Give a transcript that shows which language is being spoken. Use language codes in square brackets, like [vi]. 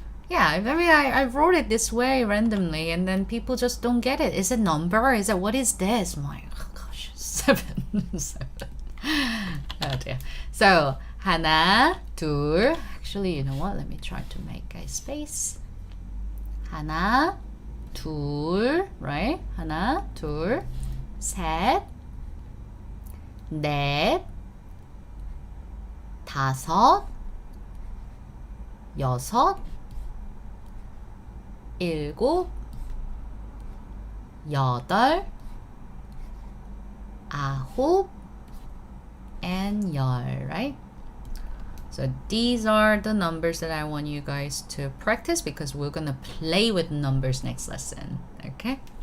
[en] Yeah, maybe I wrote it this way randomly and then people just don't get it. Is it number? Is it, what is this? My gosh, 7. 7. Oh dear. So, [ko] 하나, 둘. [en] Actually, you know what? Let me try to make a space. [ko] 하나, 둘, right? 하나, 둘, 셋, 넷, 다섯, 여섯, 일곱, 여덟, 아홉, and 열, right? [en] So these are the numbers that I want you guys to practice because we're gonna play with numbers next lesson, okay?